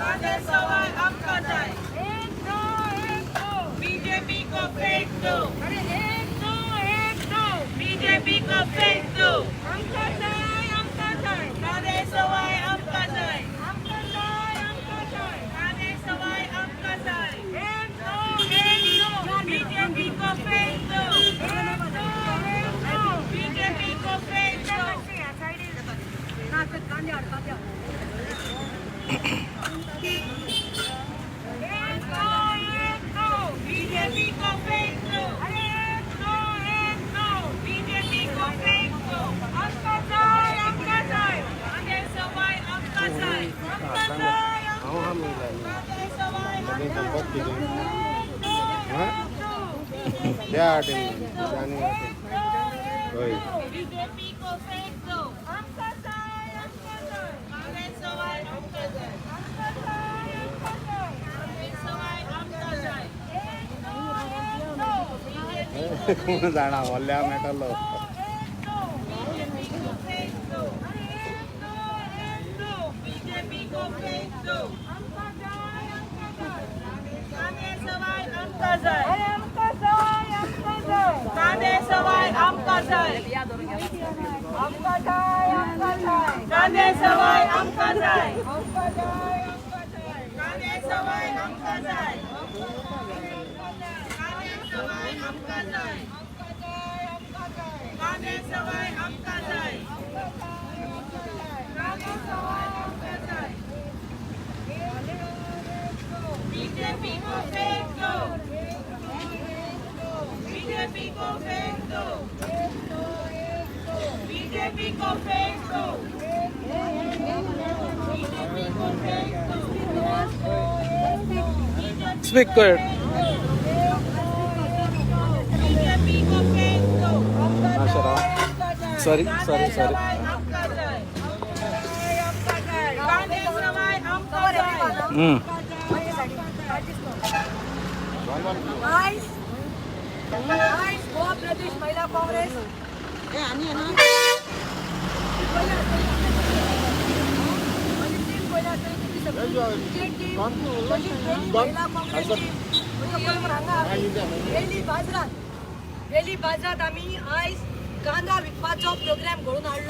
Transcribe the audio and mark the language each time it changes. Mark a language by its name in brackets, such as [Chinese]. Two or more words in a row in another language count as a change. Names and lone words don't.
[Konkani] कांदे सवाय आमका जाय [Hindi] एक दो बीजेपी को फेंक दो अरे एक दो बीजेपी को फेंक दो [Konkani] आमका जाय कांदे सवाय आमका जाय कांदे सवाय आमका जाय [Hindi] एक दो बीजेपी को फेंक दो बीजेपी को फेंक दो बीजेपी को फेंक दो बीजेपी को फेंक दो [Konkani] आमका जाय कांदे सवाय आमका जाय कांदे सवाय आमका होय [Hindi] बीजेपी को फेंक दो [Konkani] आमका जाय कांदे सवाय आमका जाय कांदे सवाय आमका जाय कोण जाणार वल्ल्या मेटलो [Hindi] बीजेपी को फेंक दो बीजेपी को फेंक दो [Konkani] कांदे सवाय आमका जाय कांदे सवाय आमका जाय कांदे सवाय आमका जाय कांदे सवाय आमका जाय कांदे सवाय आमका जाय कांदे सवाय आमका जाय कांदे सवाय आमका जाय [Hindi] बीजेपी को फेंक दो बीजेपी को फेंक दो बीजेपी को फेंक दो बीजेपी को फेंक दो स्पीक कर बीजेपी को फेंक दो [Konkani] नाशरा सॉरी कांदे सवाय आमका जाय कांदे सवाय आमका जाय गोवा प्रदेश महिला काँग्रेस वेली बाजारात आम्ही आयज कांदा विकपाचो प्रोग्राम घडून हाडलो.